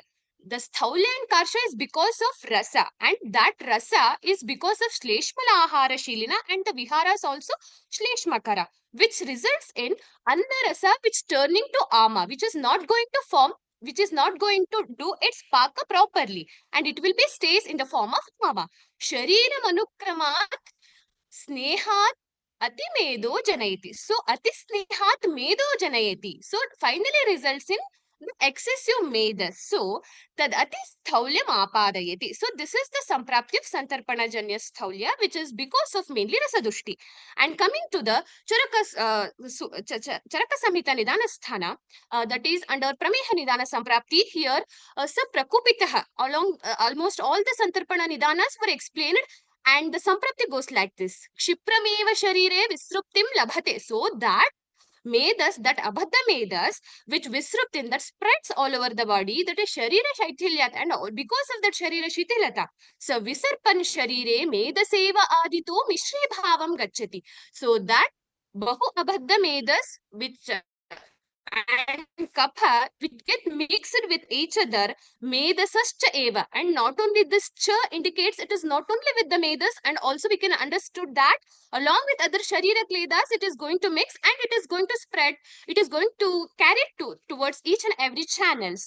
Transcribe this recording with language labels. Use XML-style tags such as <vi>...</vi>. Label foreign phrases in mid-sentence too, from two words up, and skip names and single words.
<en>The Sthaulya and Karsha is because of Rasa, and that Rasa is because of</en> <sa>श्लेष्मल आहार शीलिन</sa> <en>and the Viharas also Shleshmakara, which results in</en> <sa>अन्न रस</sa> <en>which turning to Ama, which is not going to form, which is not going to do its Paka properly, and it will be stays in the form of Ama.</en> <sa>शरीरे अनुक्रमात् स्नेहात् अति मेदो जनयति. So, अति स्नेहात् मेदो जनयति.</sa> <en>So, finally results in the excessive medas.</en> <sa>So, तद् अति स्थौल्यम् आपादयति.</sa> <en>So, this is the Samprapti of</en> <sa>सन्तर्पण जन्य स्थौल्य,</sa> <en>which is because of mainly Rasadushti. And coming to the Charaka Samhita Nidana Sthana, that is under</en> <sa>प्रमेह निदान सम्प्राप्ति,</sa> <en>here, Saprakupitaha, along almost all the Santarpana Nidanas were explained. And the Samprapti goes like this.</en> <sa>क्षिप्रमेव शरीरे विसृप्तिं लभते.</sa> <en>So, that Medas, that</en> <sa>अबद्ध मेदस्,</sa> <en>which Visruptin, that spreads all over the body, that is</en> <sa>शरीर शैथिल्यात्,</sa> <en>and because of that</en> <sa>शरीर शैथिल्यता. So, विसर्पन् शरीरे मेदसैव आदितो मिश्री भावं गच्छति.</sa> <en>So, that</en> <sa>बहु अबद्ध मेदस्,</sa> <en>which and kapha which get mixed with each other,</en> <sa>मेदसश्च एव.</sa> <en>And not only this cha indicates it is not only with the medas, and also we can understood that along with other</en> <sa>शरीर क्लेदस्</sa> <en>it is going to mix and it is going to spread, it is going to carry towards each and every channels.</en>